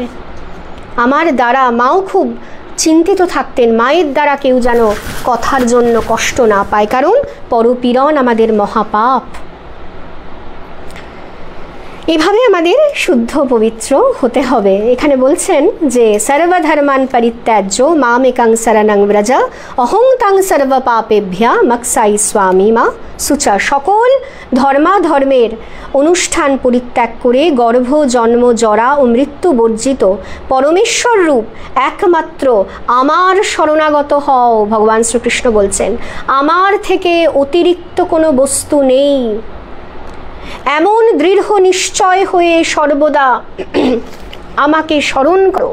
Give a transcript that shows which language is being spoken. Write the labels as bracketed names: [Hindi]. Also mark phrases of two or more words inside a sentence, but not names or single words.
[Bangla] আমার দ্বারা মাও খুব চিন্তিত থাকতেন, মায়ের দ্বারা কেউ যেন কথার জন্য কষ্ট না পায়, কারণ পরপীড়ন আমাদের মহাপাপ। এভাবে আমাদের শুদ্ধ পবিত্র হতে হবে। এখানে বলছেন যে [Sanskrit] সর্বধর্মান পরিত্যাজ্য মামেকং শরণং ব্রজ অহং তাং সর্ব পাপেভ্য মক্সাই স্বামী মা শুচঃ। [Bangla] সকল ধর্মাধর্মের অনুষ্ঠান পরিত্যাগ করে গর্ভ, জন্ম, জরা ও মৃত্যু বর্জিত পরমেশ্বর রূপ একমাত্র আমার শরণাগত হও। ভগবান শ্রীকৃষ্ণ বলছেন আমার থেকে অতিরিক্ত কোনো বস্তু নেই, এমন দৃঢ় নিশ্চয় হয়ে সর্বদা আমাকে স্মরণ করো।